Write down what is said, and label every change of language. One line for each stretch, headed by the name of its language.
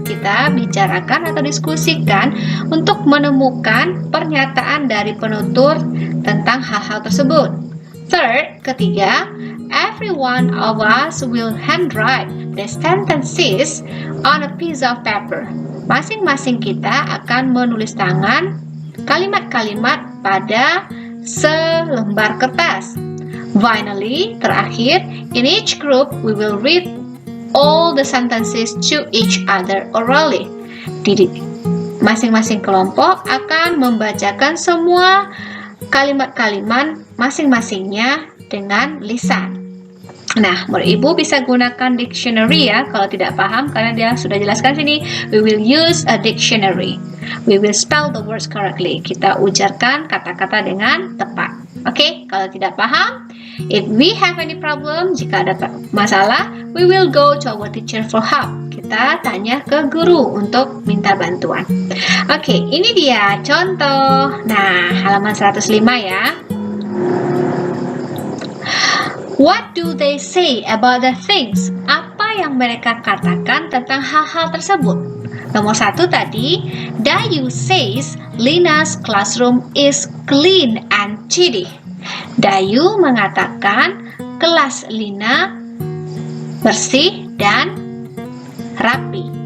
Indonesian: Kita bicarakan atau diskusikan untuk menemukan pernyataan dari penutur tentang hal-hal tersebut.
English: Third,
Indonesian: ketiga,
English: every one of us will handwrite the sentences on a piece of paper.
Indonesian: Masing-masing kita akan menulis tangan kalimat-kalimat pada selembar kertas.
English: Finally,
Indonesian: terakhir,
English: in each group we will read all the sentences to each other orally.
Indonesian: Masing-masing kelompok akan membacakan semua kalimat-kalimat masing-masingnya dengan lisan. Nah, murid ibu bisa gunakan dictionary ya kalau tidak paham, karena dia sudah jelaskan sini.
English: We will use a dictionary. We will spell the words correctly.
Indonesian: Kita ujarkan kata-kata dengan tepat. Oke, kalau tidak paham,
English: if we have any problem,
Indonesian: jika ada masalah,
English: we will go to our teacher for help.
Indonesian: Kita tanya ke guru untuk minta bantuan. Oke, ini dia contoh. Nah, halaman 105 ya.
English: What do they say about the things?
Indonesian: Apa yang mereka katakan tentang hal-hal tersebut? Nomor 1 tadi,
English: Dayu says Lina's classroom is clean and tidy.
Indonesian: Dayu mengatakan kelas Lina bersih dan rapi.